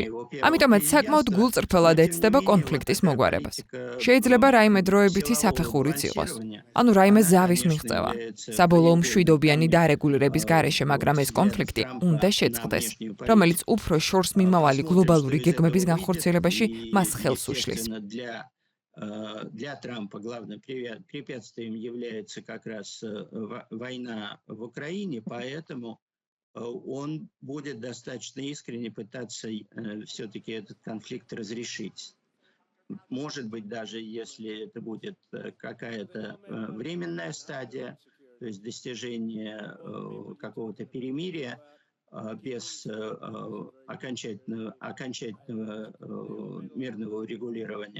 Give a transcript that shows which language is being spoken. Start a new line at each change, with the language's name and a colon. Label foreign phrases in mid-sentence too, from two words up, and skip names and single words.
Georgian: ამიტომაც საკმაოდ გულწრფელად ეცდება კონფლიქტის მოგვარებას. შეიძლება რაიმე დროებითი საფეხურიც იყოს. ანუ რაიმე ზავის მიღწევა. საბოლოო მშვიდობიანი დარეგულირების გარეშე, მაგრამ ეს კონფლიქტი უნდა შეწყდეს, რომელიც უფრო შორს მიმავალი გლობალური გეგმების განხორციელებაში მას ხელს უშლის.
Russian: Для Трампа главным препятствием является как раз война в Украине, поэтому он будет достаточно искренне пытаться все-таки этот конфликт разрешить. Может быть, даже если это будет какая-то временная стадия, то есть достижение какого-то перемирия, без окончательного мирного урегулирования.